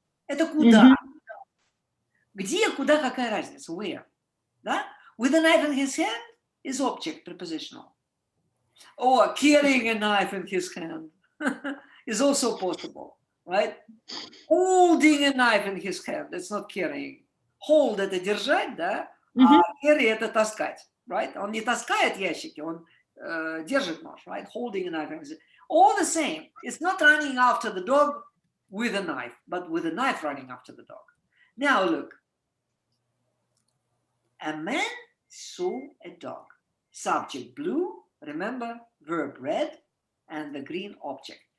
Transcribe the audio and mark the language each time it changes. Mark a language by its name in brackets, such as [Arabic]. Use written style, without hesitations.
[Russian] Это куда? Где, куда, какая разница? [English] Where? [Russian] Да? [English] With a knife in his hand is object, prepositional. Or carrying a knife in his hand is also possible, right? Holding a knife in his hand, that's not carrying. [Russian] Hold — это держать, да? А carry — это таскать, [English] right? [Russian] Он не таскает ящики, он держит нож, [English] right? Holding a knife in his hand. All the same, it's not running after the dog with a knife, but with a knife running after the dog. Now look. A man saw a dog. Subject blue, remember, verb red, and the green object.